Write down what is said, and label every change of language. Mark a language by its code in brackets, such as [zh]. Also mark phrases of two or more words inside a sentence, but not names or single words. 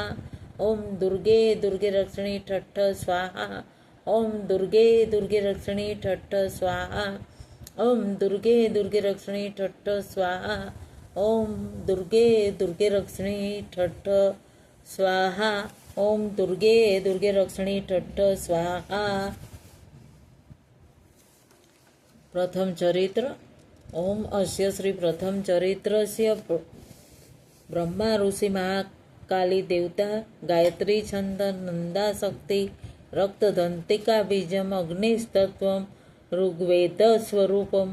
[sa] ઓમ દુર્ગે દુર્ગે રક્ષણી ઠઠ્ઠ સ્વાહા। ઓમ દુર્ગે દુર્ગે રક્ષણી ઠઠ્ઠ સ્વાહા। ઓમ દુર્ગે દુર્ગે રક્ષણી ઠઠ્ઠ સ્વાહા। ઓમ દુર્ગે દુર્ગે રક્ષણી ઠઠ્ઠ સ્વાહા। ઓમ દુર્ગે દુર્ગે રક્ષણી ઠઠ્ઠ સ્વાહા। प्रथम चरित्र। ओम अस्य श्री प्रथम चरित्रस्य ब्रह्मा ऋषि महाकाली देवता गायत्री छंद नंदा शक्ति रक्तदंतिका बीजम अग्निस्तत्वम ऋग्वेद स्वरूपम।